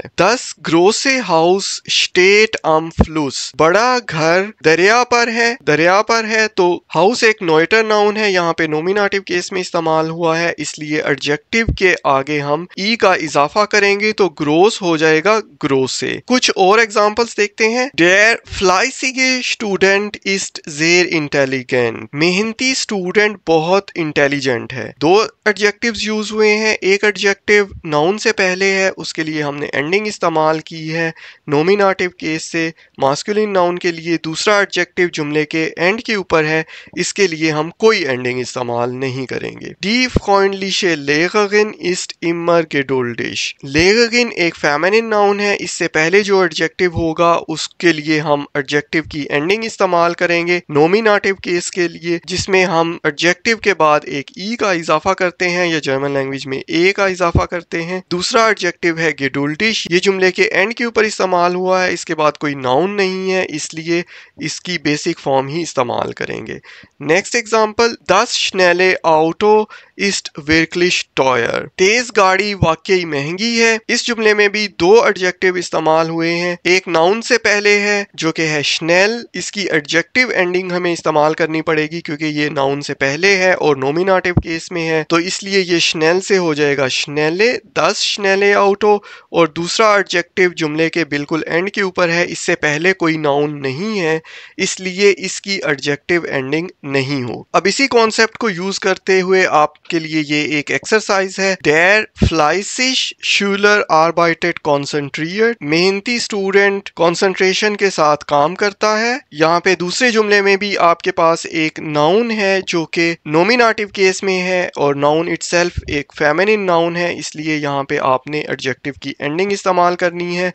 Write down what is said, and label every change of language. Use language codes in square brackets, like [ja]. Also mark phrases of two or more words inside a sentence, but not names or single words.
[de] Das große Haus steht am Fluss, [hi] बड़ा घर दरिया पर है, दरिया पर है, तो हाउस एक [en] neuter noun [hi] है, यहाँ पे [en] nominative case [hi] में इस्तेमाल हुआ है, इसलिए एडजेक्टिव के आगे हम ई का इजाफा करेंगे तो ग्रोस हो जाएगा ग्रोसे। कुछ और एग्जांपल्स देखते हैं। [de] Der fleißige Student ist sehr intelligent, [hi] मेहनती स्टूडेंट बहुत इंटेलिजेंट है। दो एडजेक्टिव्स यूज हुए हैं, एक एडजेक्टिव नाउन से पहले है, उसके लिए हमने एंडिंग इस्तेमाल की है [en] nominative case [hi] से। [en] masculine noun [hi] के लिए दूसरा एडजेक्टिव जुमले के एंड के ऊपर है, इसके लिए हम कोई एंडिंग इस्तेमाल नहीं करेंगे। [de] Die freundliche Lehrerin ist immer geduldig, [hi] Lehrerin एक [en] feminine noun [hi] है, इससे पहले जो एडजेक्टिव होगा उसके लिए हम एडजेक्टिव की एंडिंग इस्तेमाल करेंगे [en] nominative case [hi] के लिए, जिसमें हम एडजेक्टिव के बाद एक ई का इजाफा करते हैं या [en] German language [hi] में ए का इजाफा करते हैं। दूसरा एडजेक्टिव है geduldig, ये जुमले के एंड के ऊपर इस्तेमाल हुआ है, इसके बाद कोई नाउन नहीं है, इसलिए इसकी बेसिक फॉर्म ही इस्तेमाल करेंगे। [en] next example, [de] Das schnelle Auto ist wirklich teuer, [hi] तेज गाड़ी वाकई महंगी है। इस जुमले में भी दो एडजेक्टिव इस्तेमाल हुए हैं, एक नाउन से पहले है जो कि है schnell, इसकी [en] adjective ending [hi] हमें इस्तेमाल करनी पड़ेगी क्योंकि ये नाउन से पहले है और [en] nominative case [hi] में है, तो इसलिए ये schnell से हो जाएगा schnelle, [de] das schnelle Auto। [hi] और दूसरा एडजेक्टिव जुमले के बिल्कुल एंड के ऊपर है, इससे पहले कोई नाउन नहीं है, इसलिए इसकी [en] adjective ending [hi] नहीं हो। अब इसी कॉन्सेप्ट को यूज करते हुए आपके लिए ये एक एक्सरसाइज है। [de] Der fleißig Schüler arbeitet konzentriert, [hi] मेहनती स्टूडेंट कंसंट्रेशन के साथ काम करता है। यहाँ पे दूसरे जुमले में भी आपके पास एक नाउन है जो कि [en] nominative case [hi] में है और [en] noun itself [hi] एक [en] feminine noun [hi] है, इसलिए यहाँ पे आपने एडजेक्टिव की एंडिंग इस्तेमाल करनी है।